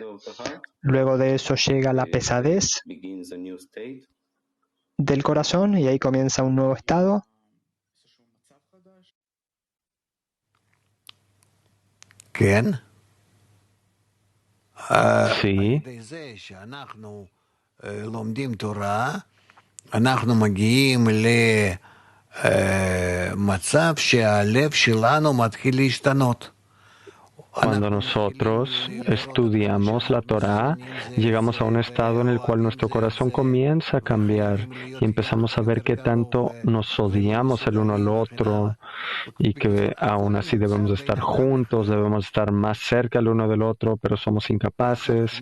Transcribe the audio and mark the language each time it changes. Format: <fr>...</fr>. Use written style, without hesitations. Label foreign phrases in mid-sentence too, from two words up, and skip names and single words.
<es>Luego de eso llega la pesadez del corazón y ahí comienza un nuevo estado. ¿Quién? Sí.</es> <he>אנחנו מגיעים למצב שהלב שלנו מתחיל להשתנות.</he> <es>Cuando nosotros estudiamos la Torá, llegamos a un estado en el cual nuestro corazón comienza a cambiar y empezamos a ver qué tanto nos odiamos el uno al otro y que aún así debemos estar juntos, debemos estar más cerca el uno del otro, pero somos incapaces.</es>